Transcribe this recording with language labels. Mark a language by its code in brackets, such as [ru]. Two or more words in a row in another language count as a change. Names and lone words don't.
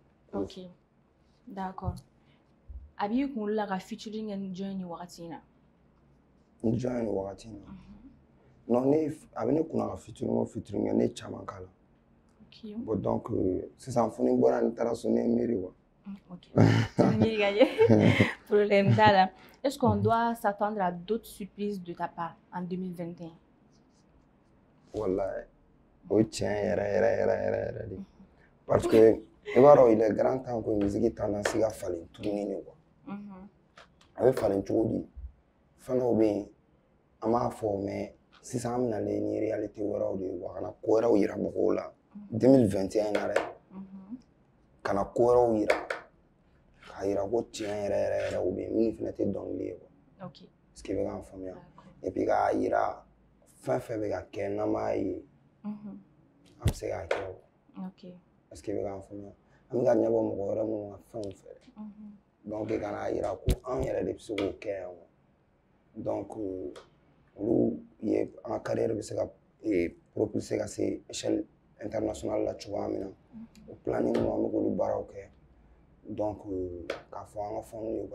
[fr] Ok d'accord [bm] a b'i kunkolo la ka featuring kɛ ni jɔn ye nin wagati in na? Ni jɔn ye nin wagati in na non a bɛ ne kunna ka featuring o featuring kɛ ne ye caman k'a la. Bon donc sisan fo ni bɔra ni taara so ne ye miiri quoi. Ok miiri ka ɲɛ problème t'a la. [fr] Est-ce qu'on doit s'attendre à d'autres surprises de ta part en 2021? [bm] Wallahi o ye tiɲɛ yɛrɛ de parce que i b'a dɔn [fr] il est grand temps que musique tendance [bm] ka falen tuguni de quoi. A bɛ falen cogo di fɛn dɔw bɛ yen an b'a fɔ mais sisan an bɛnalen ni réalité wɛrɛw de ye wa kana ko wɛrɛw yira mɔgɔw la 2021 na dɛ kana ko wɛrɛw yira k'a yira ko tiɲɛ yɛrɛ o bɛ yen minnu fana tɛ dɔnkili ye quoi. [fr] Est-ce que [bm] i bɛ k'an faamuya [fr] et puis [bm] k'a yira fɛn fɛn bɛ ka kɛ n'an m'a ye an bɛ se k'a kɛ o. [fr] Est-ce que [bm] i bɛ k'an faamuya an bɛ ka ɲɛbɔ mɔgɔ wɛrɛ minnu ka fɛnw fɛ donc kana yira ko an yɛrɛ de bɛ se k'o kɛ yan donc olu ye an ka carrière bɛ se ka propulser ka se [fr] échelle internationale [bm] la cogoya min na o planning ninnu an bɛ k'olu baaraw kɛ donc k'a fɔ an ka fɛnw ye